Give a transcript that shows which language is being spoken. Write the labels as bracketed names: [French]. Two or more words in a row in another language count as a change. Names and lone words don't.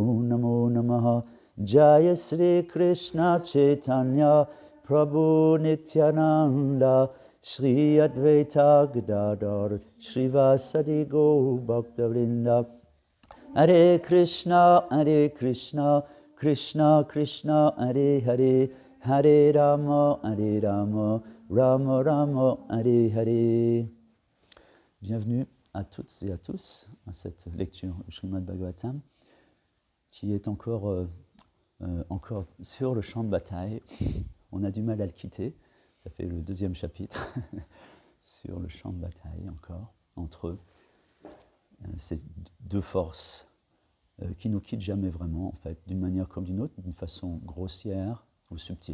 [Sanskrit] नमो नमः जय श्री कृष्ण चैतन्य प्रभु नित्यानन्द श्री अद्वैत गदाधर श्रीवासादि गौर भक्तवृन्द हरे कृष्ण कृष्ण कृष्ण हरे हरे हरे राम राम राम हरे हरे. [French] Bienvenue à toutes et à tous à cette lecture du Srimad Bhagavatam qui est encore sur le champ de bataille. On a du mal à le quitter. Ça fait le deuxième chapitre sur le champ de bataille encore entre ces deux forces qui nous quittent jamais vraiment, en fait, d'une manière comme d'une autre, d'une façon grossière ou subtile.